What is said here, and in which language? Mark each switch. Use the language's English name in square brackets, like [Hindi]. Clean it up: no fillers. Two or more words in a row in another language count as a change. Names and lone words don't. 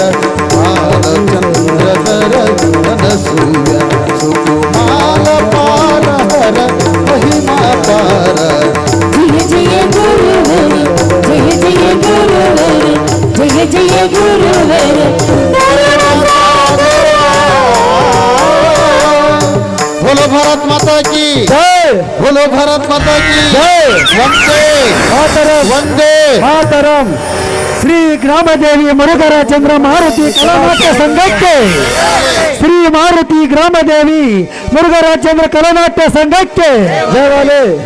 [Kannada] ಬಾಲಚಂದ್ರಧರ ಮನಸೂಯ ಸುಕುಮಾರ ಪಾರಹರ ಮಹಿಮಾ ಪಾರ. ಜಯ ಜಯ ಗುರುವರೆ, ಜಯ ಜಯ ಗುರುವರೆ, ಜಯ ಜಯ ಗುರುವರೆ. [Hindi] बोलो भारत माता की [Kannada] ಜೈ. [Hindi] बोलो भारत माता की [Kannada] ಜೈ. [Hindi] वंदे [Kannada] ಮಾತರಂ, [Hindi] वंदे [Kannada] ಮಾತರಂ. ಶ್ರೀ ಗ್ರಾಮದೇವಿ ಮುರುಘರಾಜೇಂದ್ರ ಮಾರುತಿ ಕಲಾನಾಟ್ಯ ಸಂಘಕ್ಕೆ, ಶ್ರೀ ಮಾರುತಿ ಗ್ರಾಮದೇವಿ ಮುರುಘರಾಜೇಂದ್ರ ಕಲಾನಾಟ್ಯ ಸಂಘಕ್ಕೆ ಜಯವಾಲೆ.